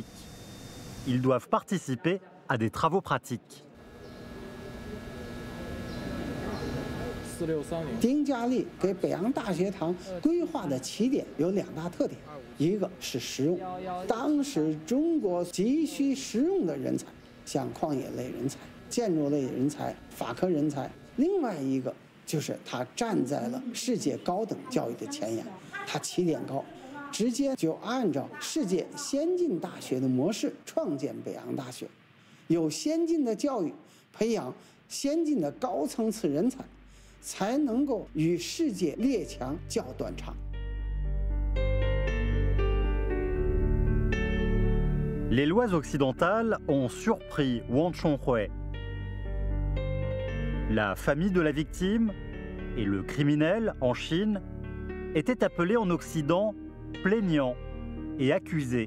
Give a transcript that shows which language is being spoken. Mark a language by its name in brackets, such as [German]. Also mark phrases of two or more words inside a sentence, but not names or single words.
[French] Ils doivent participer à des travaux pratiques. [Chinese] 丁家利给北洋大学堂规划的起点有2大特点，一个是实用，当时中国急需实用的人才，像矿业类人才、建筑类人才、法科人才；另外一个就是他站在了世界高等教育的前沿，他起点高，直接就按照世界先进大学的模式创建北洋大学，有先进的教育，培养先进的高层次人才，才能够与世界列强较短长。 [French] Les lois occidentales ont surpris Wang Chonghui. La famille de la victime et le criminel en Chine étaient appelés en Occident plaignants et accusés.